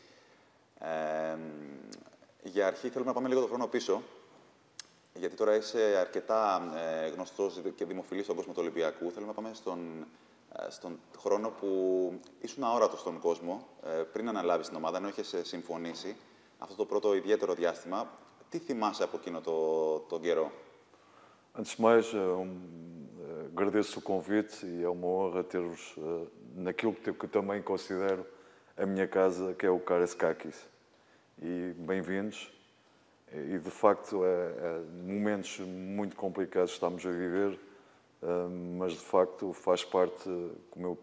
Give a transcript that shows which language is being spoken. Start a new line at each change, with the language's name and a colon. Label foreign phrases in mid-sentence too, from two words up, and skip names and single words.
Greek: Για αρχή θέλουμε να πάμε λίγο το χρόνο πίσω, γιατί τώρα είσαι αρκετά γνωστός και δημοφιλής στον κόσμο του Ολυμπιακού. Θέλουμε να πάμε στον χρόνο που ήσουν αόρατος στον κόσμο, πριν αναλάβεις την ομάδα, ενώ είχες συμφωνήσει αυτό το πρώτο ιδιαίτερο διάστημα. Τι θυμάσαι από εκείνο τον καιρό?
Portuguese: Antes de mais, agradeço o convite e é uma honra ter-vos naquilo que também considero a minha casa, que é o Karaiskakis. E bem-vindos. E, de facto, momentos muito complicados estamos a viver, mas, de facto, faz parte, como eu